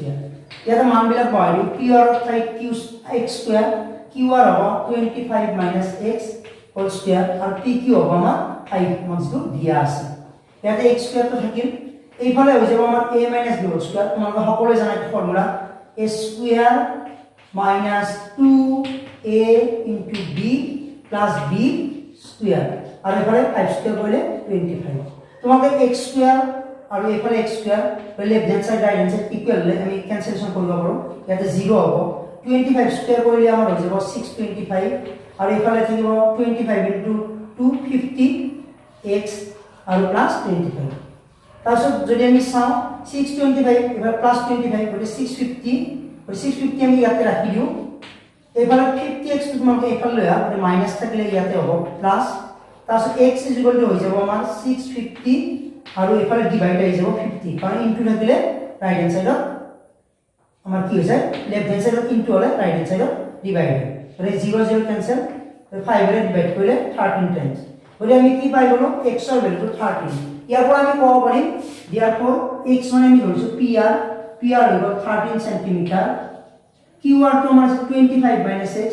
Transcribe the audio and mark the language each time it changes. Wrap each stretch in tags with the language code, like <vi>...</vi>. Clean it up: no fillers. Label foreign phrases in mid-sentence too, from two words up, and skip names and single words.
<as>ইয়াতে মানবিলাক বহাই দিওঁ pr ঠাইত x² qr হ'ব 25 - x</as> <en>whole square</en> <as>আৰু pq হ'ব আমাৰ 5 মানটো দিয়া আছে ইয়াতে x² তো থাকিল এইফালে হৈ যাব আমাৰ a - b</as> <en>whole square</en> <as>তোমালোকে সকলোৱে জানা এই ফৰ্মুলা a² - 2a * b + b² আৰু এফালে 5² কৰিলে 25 তোমাকে x² আৰু এফালে x²</as> <en>left hand side right hand side equal</en> <as>হলে আমি ক্যান্সেলেশন কৰিব পাৰো ইয়াতে 0 হ'ব 25² কৰিলে আমাৰ হৈ যাব 625 আৰু এফালে থাকিব 25 * 2 50x আৰু প্লাস 25 তাৰপিছত যদি আমি চাও 625 এবাৰ প্লাস 25 গতে 650 আমি ইয়াতে ৰাখি দিও এফালে 50x টো তোমাকে এফালে লৈ আ মাইনাস থাকিলে ইয়াতে হ'ব প্লাস তাৰপিছত x = হৈ যাব আমাৰ 650 আৰু এফালে ডিভাইড হৈ যাব 50 কাৰণ ইনটু থাকিলে</as> <en>right hand sideত</en> <as>আমাৰ কি হৈছে</as> <en>left hand sideত</en> <as>ইনটু হলে</as> <en>right hand sideত</en> <as>ডিভাইড হয় মানে 0 0 ক্যান্সেল 5 ৰে ডিভাইড কৰিলে 13 টাইমস গলে আমি কি পাই গলো x ৰ ভ্যালুটো 13 ইয়াৰ পৰা আমি ক'ব পাৰিম therefore x মানে আমি ধৰিছো pr হৈ গল 13 cm qr to আমাৰ 25 - x</as>